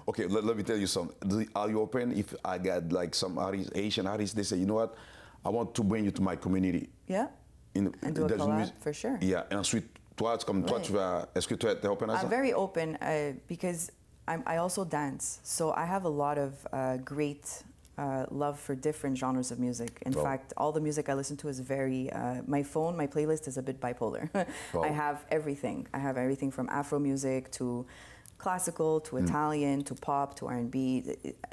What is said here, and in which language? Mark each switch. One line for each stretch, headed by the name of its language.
English: Okay, let me tell you something. Are you open if I got like some artists, Asian artists, they say, you know what, I want to bring you to my community. Yeah. And do a there's collab, music. for sure.
French: Yeah, et ensuite, toi, tu vas, est-ce que tu es open à ça?
English: I'm very open because I also dance. So I have a lot of great love for different genres of music. In fact, all the music I listen to is very, my playlist is a bit bipolar. I have everything. I have everything from Afro music to classical, to Italian, to pop, to R&B.